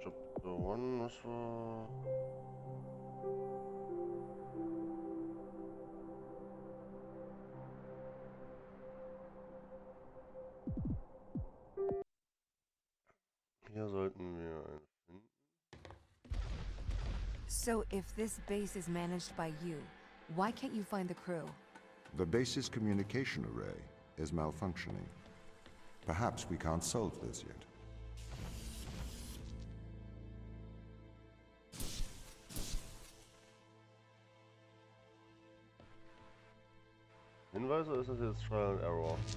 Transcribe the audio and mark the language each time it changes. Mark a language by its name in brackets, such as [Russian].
[German] Chapter 1, was war... Hier sollten wir einen finden. [English] So if this base is managed by you, why can't you find the crew? The base's communication array is malfunctioning. Perhaps we can't solve this yet. [German] Hinweis oder ist das jetzt Trial and Error?